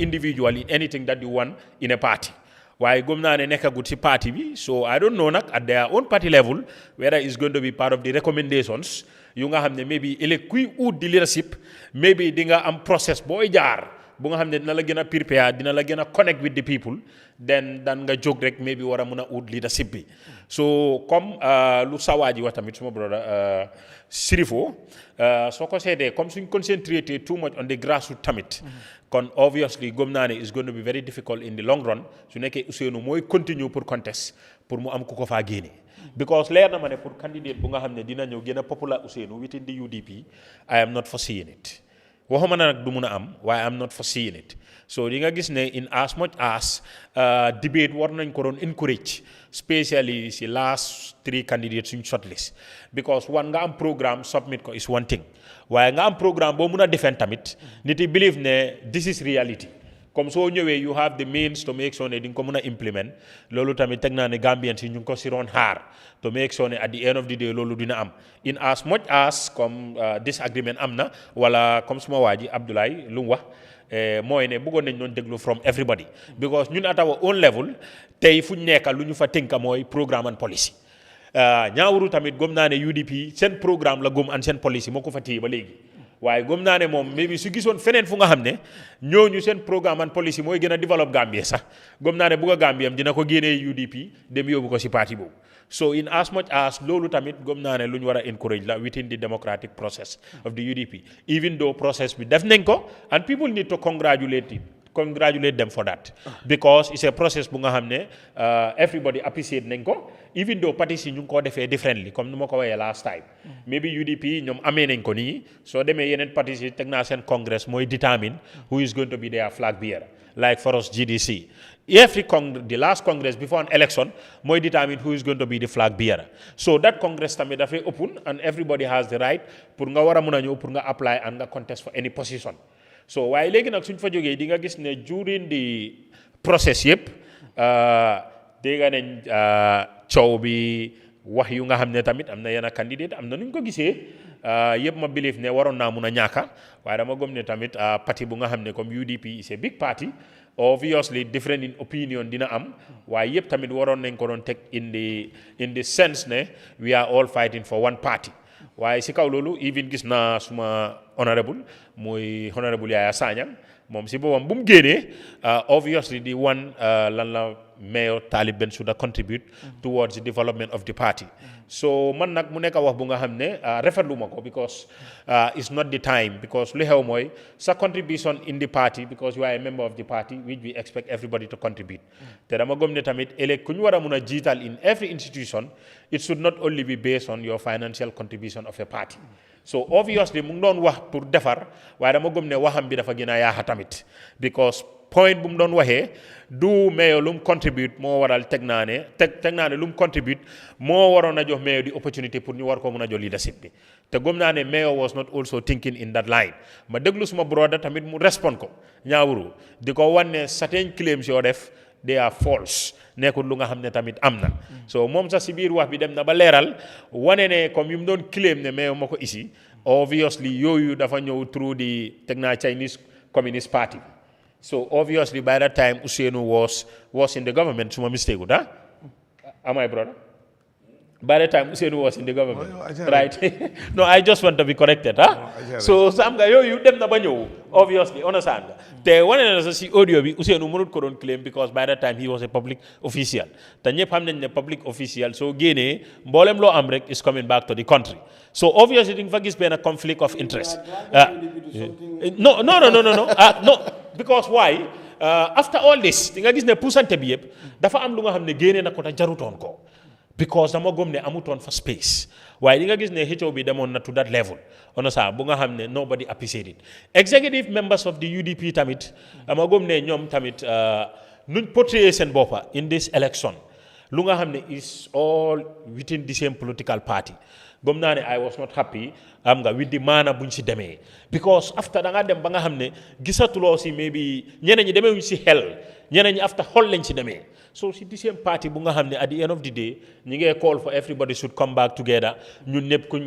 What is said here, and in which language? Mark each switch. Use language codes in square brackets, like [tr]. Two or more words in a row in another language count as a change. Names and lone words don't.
[en] individual in anything that you want in a party [wo] waaye gëm naa ne nekkagut si [en] party bi so I don't know nag at their own party level whether it's going to be part of the recommendations [wo] yu nga xam ne maybe ëllëg kuy ut di leadership maybe di nga am process booy jaar bu nga xam ne dina la gën a prepare dina la gën a [en] connect with the people then [wo] dan nga jóg rek maybe war a mun a ut leadership bi so comme lu sawaa ji wax tamit suma brother Sirifo soo ko seetee comme suñ [en] concentrated too much on the grassroots [wo] tamit kon obviously gëm naa ne [en] is going to be very difficult in the long run [wo] su nekkee Ousseynou mooy continue pour contest pour mu am ku ko faa génne because leer na ma ne pour candidate bu nga xam ne dina ñëw gën a popular Ousseynou [en] within the UDP I am not foreseeing it [wo] waxuma na nag du mun a am waaye [en] I'm not foreseeing it [wo] so di nga gis ne [en] in as much as [wo] debate war nañ ko doon encourage especially si [en] last 3 candidates [wo] suñ shortlist because one nga am programme submit ko [en] is one thing [wo] waaye nga am programme boo mun a defend tamit nit yi believe ne [en] this is reality [wo] comme soo ñëwee [en] you have the means to make sure [wo] ne di nga ko mun a implement loolu tamit teg naa ne Gambians yi ñu ngi ko si roon xaar [en] to make sure [wo] ne [en] at the end of the day [wo] loolu dina am [en] in as much as [wo] comme disagreement am na wala comme suma waa ji Abdoulaye lu mu wax mooy ne bëggoon nañ doon déglu [en] from everybody because [wo] ñun [en] at our own level [wo] tey fu ñu nekka lu ñu fa tënka mooy [en] programme and policy [wo] Nyawuru tamit gëm naa ne UDP seen programme la gëm an seen policy moo ko fa téye ba léegi waaye gëm naa ne moom maybe su gisoon feneen fu nga xam ne ñooñu seen [en] programme and policy [wo] mooy gën a développe Gambie sax gëm naa ne bugg a Gambie am dina ko génnee UDP dem yóbbu ko si parti boobu so [en] in as much as [wo] loolu tamit gëm naa ne lu ñu war a [en] encourage la within the democratic process of the UDP even though process [wo] bi def nañ ko [en] and people need to congratulate them for that because it's a process [wo] bu nga xam ne [en] everybody appreciate [wo] nañ ko [en] even though parties [wo] yi ñu ngi koo defee differently comme nu ma ko waxee [en] last time maybe UDP [wo] ñoom amee nañ ko nii soo demee [en] yeneen parties [wo] yi teg naa seen [en] congress mooy determine who is going to be their flag bearer like for us GDC the last congress before an election mooy determine who is going to be the flag bearer so that congress [wo] tamit dafay [en] open and everybody has the right [wo] pour nga war a mun a ñëw pour nga [en] apply and nga contest for any position so [wo] waaye léegi nag suñ fa jógee di nga gis ne [en] during the process yëpp [wo] dégg nañ coow bi wax yu nga xam ne tamit am na yenn candidate am na nuñ ko gisee yëpp ma believe ne waroon naa mun a ñàkka waaye dama gëm ne tamit parti bu nga xam ne comme UDP [en] is a big party obviously different in opinion [wo] dina am waaye yëpp tamit waroon nañ ko doon teg [en] in the sense [wo] ne [en] we are all fighting for one party [wo] waaye si kaw loolu even gis naa suma honorable muy honorable Yahya Jammeh moom si boppam bu mu génnee obviously di one lan la mayor Talib Bensouda [en] contribute towards the development of the party so [wo] man nag mu nekk wax bu nga xam ne rafetlu ma ko [en] because it's not the time because [wo] li xew mooy sa [en] contribution in the party because you are a member of the party which we expect everybody to contribute [wo] te dama gëm ne tamit ëllëg ku ñu war a mun a jiital [en] in every institution it should not only be based on your financial contribution of a [wo] party so obviously mu ngi doon wax pour defar waaye dama gëm ne waxam bi dafa gën a yaaxa tamit because point bu mu doon waxee du mayor lu mu contribute moo waral teg naa ne lu mu contribute moo waroon a jox mayor di opportunity pour ñu war ko mun a jox leadership bi te gëm naa ne mayor [en] was not also thinking in that line [wo] ma déglu suma brother tamit mu respond ko Nyawuru di ko wan ne [en] certain claims [wo] yoo def [en] they are false [wo] nekkul lu nga xam ne tamit am na so moom sax si biir wax bi dem na ba leeral wane ne comme yu mu doon claim ne mayor moo ko isi obviously yooyu dafa ñëw [en] through the [wo] teg naa Chinese [en] Communist Party so obviously by that time Usenu was in the government suma mistake da am I brother by the time Usenu was in the government right no I just want to be corrected so [wo] sam nga yooyu dem na ba ñëw [en] obviously understand [wo] nga te wane na sa si [en] audio bi Usenu [wo] mënut ko doon [en] claim because by that time he was a public official [wo] te ñëpp xam nañ ne [en] public official [wo] soo génnee mboolem loo am rek [en] is coming back to the country so obviously [wo] di nga fa gis benn [en] conflict of interest no because why after all this [wo] di nga gis ne puusante bi yëpp dafa am lu nga xam ne génnee na ko te jarutoon ko because dama gëm ne amutoon fa space waaye di nga gis ne xëccoo bi demoon na [en] to that level [wo] bu nga xam ne [en] nobody appreciated executive members of the UDP [wo] tamit dama gëm ne ñoom tamit nuñ portrayé seen boppa [en] in this election [wo] lu nga xam ne [en] is all within the same political party [wo] gëm naa ne [en] I was not happy with the [wo] maana buñ si demee because after da nga dem ba nga xam ne gisatuloo si maybe ñeneen ñi demee wuñ si xel ñeneen ñi after xol lañ si demee so si [en] the same party [wo] bu nga xam ne [en] at the end of the day [wo] ñi ngee [en] call for everybody should come back together [wo] ñun ñëpp